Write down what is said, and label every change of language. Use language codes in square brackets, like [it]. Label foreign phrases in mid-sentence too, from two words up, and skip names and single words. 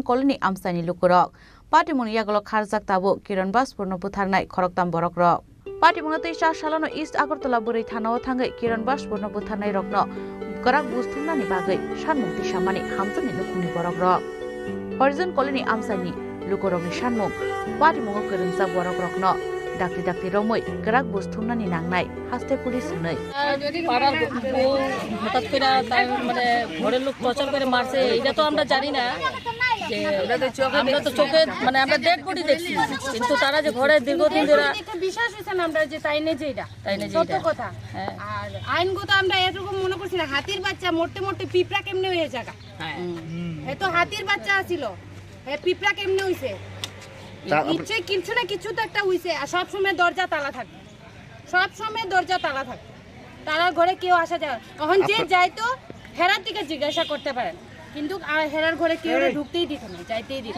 [trp] कलनि आमसानि लुकुरक पार्टीमुनि यागलो खारजाक ताबु किरण बासपुरनो बुथारनाय खरकताम बरकरक पार्टीमुनो तैसा सालानो ईस्ट आगरतला बुरै थानाव थाङै किरण बासपुरनो बुथारनाय रकनो गोराक बुस्थुमनानि बागै सानमुंथि सामानि हामजनि लुकुनि बरकरक हरिजन कलनि आमसानि लुकुरकनि सानमुं पार्टीमुनो गोरोंजा बरकरकनो डाक्ति डाक्ति रमै गोराक बुस्थुमनानि नांनाय हास्ते पुलिस नै [bn] পাড়ার হঠাৎ করে তাই মানে ঘরের লোক টর্চার করে মারছে এটা তো আমরা জানি না যে আমরা তো চোখে মানে আমরা [en] dead body [bn] দেখছি কিন্তু তারা যে ঘরে দীর্ঘদিন ধরে বিশ্বাস হইছে না আমরা যে তাই নে যেটা সত্য কথা আর আইনগত আমরা এরকম মনে করছি না হাতির বাচ্চা মোটে মোটে পিঁপড়া কেমনে হয়ে জায়গা হ্যাঁ তো হাতির বাচ্চা ছিল হ্যাঁ পিঁপড়া কেমনে হইছে নিশ্চয়ই কিছু না কিছু তো একটা হইছে আর সব সময় দরজা তালা থাকে সব সময় দরজা তালা থাকে তারা ঘরে কেউ আসা যায় তখন যে যায় তো হেরার দিকে জিজ্ঞাসা করতে পারেন কিন্তু হেরার ঘরে কেউ ঢুকতেই দিত না যাইতেই দিত